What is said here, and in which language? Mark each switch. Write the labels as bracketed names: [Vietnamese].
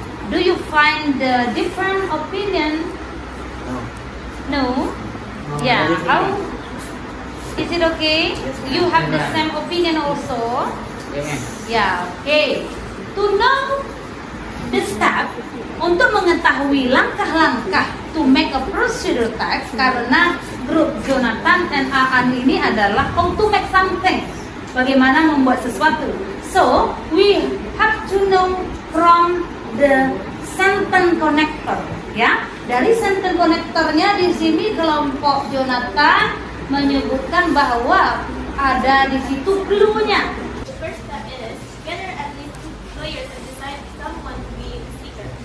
[English] Do you find the different opinion? No. Yeah. How? Is it okay? You have the same opinion also? Yeah. Okay. To know the step [Indonesian] untuk mengetahui langkah-langkah [English] to make a procedure text, [Indonesian] karena grup Jonathan and Aan ini adalah [English] how to make something, [Indonesian] bagaimana membuat sesuatu. [English] So we have to know from the sentence connector, ya. [Indonesian] Dari sentence connectornya di sini kelompok Jonathan menyebutkan bahwa ada di situ clue-nya. [English] The first step is gather at least 2 players and decide someone to be the seeker.